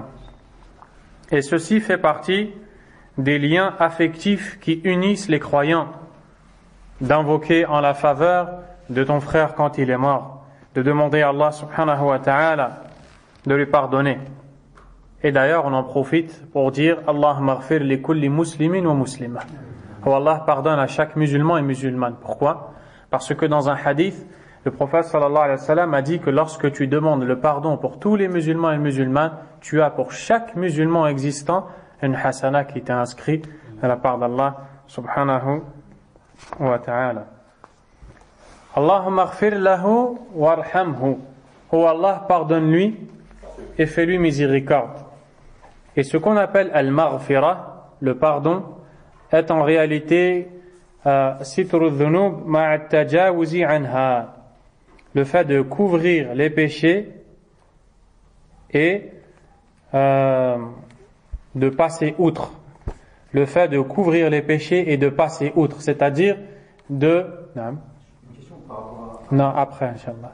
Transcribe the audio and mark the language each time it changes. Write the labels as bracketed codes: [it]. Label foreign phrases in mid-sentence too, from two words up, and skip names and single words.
[fr] Et ceci fait partie des liens affectifs qui unissent les croyants, d'invoquer en la faveur de ton frère quand il est mort, de demander à Allah [ar] سبحانه وتعالى [fr] de lui pardonner. Et d'ailleurs, on en profite pour dire [ar] اللهم اغفر لكل مسلم ومسلمة. [fr] Oh Allah pardonne à chaque musulman et musulmane. Pourquoi? Parce que dans un hadith, le prophète [ar] صلى الله عليه وسلم [fr] a dit que lorsque tu demandes le pardon pour tous les musulmans et musulmanes, tu as pour chaque musulman existant une hasana qui t'est inscrite à la part d'Allah [ar] سبحانه وتعالى. اللهم اغفر له وارحمه. [fr] Oh Allah pardonne-lui et fais-lui miséricorde. Et ce qu'on appelle al-maghfira, le pardon, est en réalité [ar] ستر الذنوب مع التجاوز عنها, [fr] le fait de couvrir les péchés et de passer outre. Le fait de couvrir les péchés et de passer outre, c'est-à-dire de... Non, après, Inch'Allah.